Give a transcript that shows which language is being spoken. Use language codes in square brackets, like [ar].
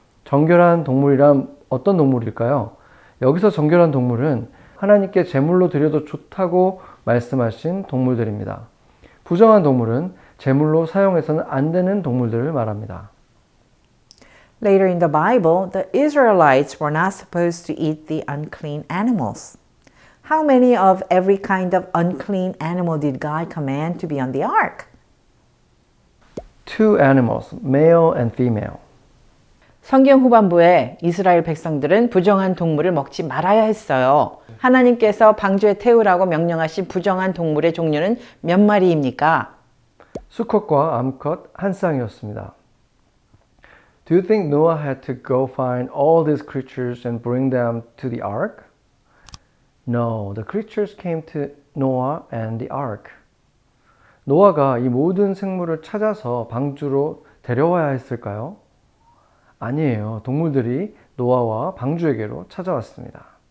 [ko] 정결한 동물이란 어떤 동물일까요? 여기서 정결한 동물은 하나님께 제물로 드려도 좋다고 말씀하신 동물들입니다. 부정한 동물은 제물로 사용해서는 안 되는 동물들을 말합니다. [en] Later in the Bible, the Israelites were not supposed to eat the unclean animals. How many of every kind of unclean animal did God command to be on the ark? 2 animals, male and female. [ko] 성경 후반부에 이스라엘 백성들은 부정한 동물을 먹지 말아야 했어요. 하나님께서 방주에 태우라고 명령하신 부정한 동물의 종류는 몇 마리입니까? 수컷과 암컷 한 쌍이었습니다. [en] Do you think Noah had to go find all these creatures and bring them to the ark? No, the creatures came to Noah and the ark. [ko] 노아가 이 모든 생물을 찾아서 방주로 데려와야 했을까요? 아니에요. 동물들이 노아와 방주에게로 찾아왔습니다.